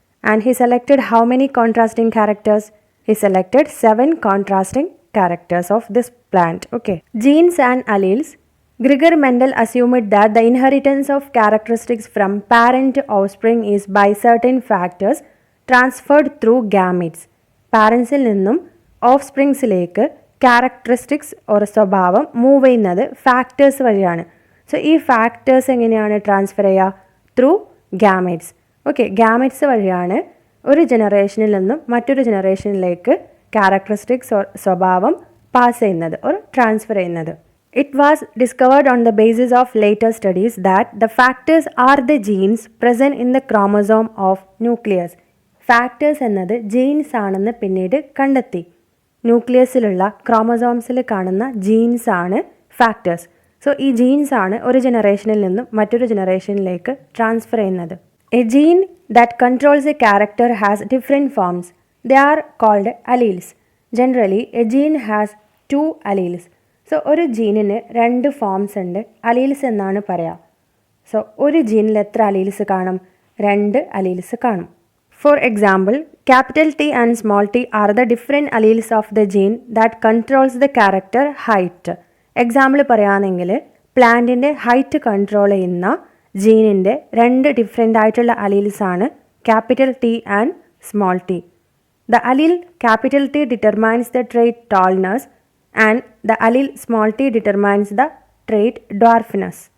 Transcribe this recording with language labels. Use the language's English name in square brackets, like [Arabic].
[English] And he selected how many contrasting characters? He selected 7 contrasting characters of this plant. Okay. Genes and alleles. Gregor Mendel assumed that the inheritance of characteristics from parent to offspring is by certain factors transferred through gametes. [Malayalam] പാരൻസിൽ നിന്നും of സ്പ്രിങ്സിലേക്ക് characteristics ഒരു സ്വഭാവം move ചെയ്യുന്നത് factors വഴിയാണ്. So ഈ factors എങ്ങനെയാണ് transfer ചെയ്യുക? [English] Through gametes. [Malayalam] Okay, ഗാമെറ്റ്സ് വഴിയാണ് ഒരു ജനറേഷനിൽ നിന്നും മറ്റൊരു ജനറേഷനിലേക്ക് ക്യാരക്ടറിസ്റ്റിക്സ് സ്വഭാവം പാസ് ചെയ്യുന്നത് ഓർ ട്രാൻസ്ഫർ ചെയ്യുന്നത്. [English] It was discovered on the basis of later studies that the factors are the genes present in the chromosome of nucleus. [Malayalam] Factors എന്നത് ജീൻസ് ആണെന്ന് പിന്നീട് കണ്ടെത്തി. ന്യൂക്ലിയസിലുള്ള ക്രോമസോംസിൽ കാണുന്ന ജീൻസ് ആണ് ഫാക്ടേഴ്സ്. സോ ഈ ജീൻസ് ആണ് ഒരു ജനറേഷനിൽ നിന്നും മറ്റൊരു ജനറേഷനിലേക്ക് ട്രാൻസ്ഫർ ചെയ്യുന്നത്. [English] A gene that controls a character has different forms. They are called alleles. Generally a gene has 2 alleles. [Malayalam] So ഒരു ജീനിന് 2 ഫോംസ് ഉണ്ട്, അലീൽസ് എന്നാണ് പറയുക. സോ ഒരു ജീനിൽ എത്ര അലീൽസ് കാണും? 2 അലീൽസ് കാണും. [English] For example, capital T and small t are the different alleles of the gene that controls the character height. [Malayalam] Example പറയുകയാണെങ്കിൽ പ്ലാന്റിൻ്റെ ഹൈറ്റ് കൺട്രോൾ ചെയ്യുന്ന ജീനിൻ്റെ 2 ഡിഫറെൻ്റ് ആയിട്ടുള്ള അലീൽസ് ആണ് capital T and small T. [English] The allele capital T determines the trait tallness and the allele small T determines the trait dwarfness.